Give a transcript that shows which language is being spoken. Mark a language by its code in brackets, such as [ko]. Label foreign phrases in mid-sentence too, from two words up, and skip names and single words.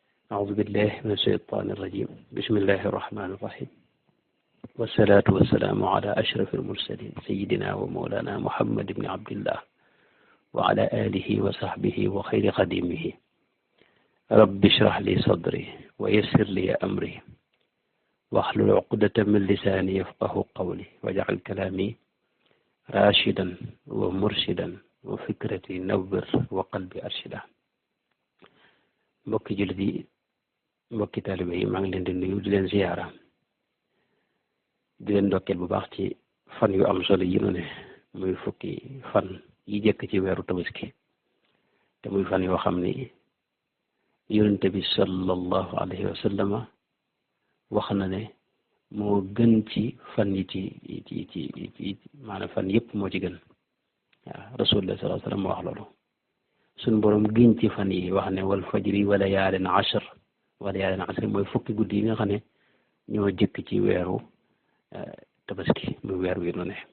[ar] أعوذ بالله من الشيطان الرجيم بسم الله الرحمن الرحيم والصلاة والسلام على أشرف المرسلين سيدنا ومولانا محمد بن عبد الله وعلى آله وصحبه وخير خديمه رب اشرح لي صدري ويسر لي أمري واحلل عقدة من لساني يفقه قولي واجعل كلامي راشدا ومرشدا وفكرتي نور وقلبي أرشدا. [wo] mbokki jullit yi mbokki taalibe yi maa ngi leen di nuyu di leen ziyaara di leen ndokkeel bu baax ci fan yu am solo yi nu ne muy fukki fan yi jëkk ci weeru tabaski te muy fan yoo xam ni yonente bi [ar] صلى الله عليه وسلم [wo] wax na ne moo gën ci fan yi ci maanaam fan yëpp moo ci gën waaw [ar] رسول الله صلى الله عليه وسلم [wo] wax loolu suñ borom giñ ci fan yi wax ne [ar] والفجر وليال عشر [wo] mooy fukki guddi yi nga xam ne ñoo jëkk ci weeru tabaski muy weer wi nu ne